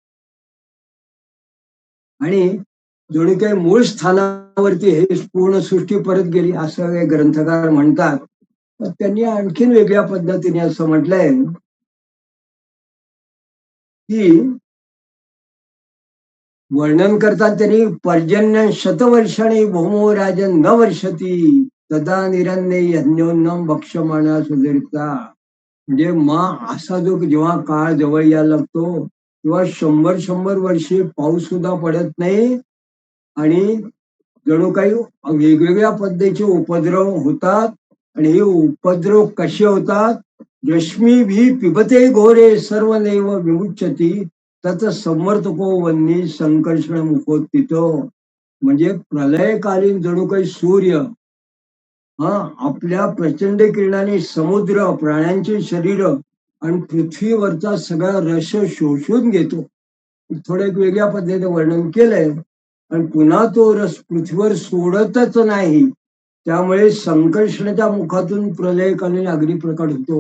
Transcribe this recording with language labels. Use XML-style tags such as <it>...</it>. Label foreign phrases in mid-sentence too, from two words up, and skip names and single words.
<mr>आणि जणू काही मूळ स्थानावरती हे पूर्ण सृष्टी परत गेली असं हे ग्रंथकार म्हणतात. तर त्यांनी आणखीन वेगळ्या पद्धतीने असं म्हटलंय की वर्णन करतात त्यांनी,</mr> <sa>पर्जन्य शतवर्षाणी भौमो राजन न वर्षती तदा निरन्य यज्ञोन्नम भक्षमाना सुदीर्घता.</sa> <mr>म्हणजे असा जो जेव्हा काळ जवळ यायला लागतो तेव्हा 100 वर्षे पाऊस सुद्धा पडत नाही आणि जणू काही वेगवेगळ्या पद्धतीचे उपद्रव होतात. आणि हे उपद्रव कसे होतात,</mr> <sa>रश्मी भी पिबते घोरे सर्व नैव विमुच्यती तत समर्थको वन्नी संकर्षण मुखोत्थितो.</sa> <mr>म्हणजे प्रलयकालीन जणू काही सूर्य आपल्या प्रचंड किरणाने समुद्र, प्राण्यांचे शरीर आणि पृथ्वीवरचा सगळा रस शोषून घेतो. थोडं एक वेगळ्या पद्धतीने वर्णन केलंय. आणि पुन्हा तो रस पृथ्वीवर सोडतच नाही, त्यामुळे संकर्षणाच्या मुखातून प्रलयकालीन अग्नी प्रकट होतो.</mr>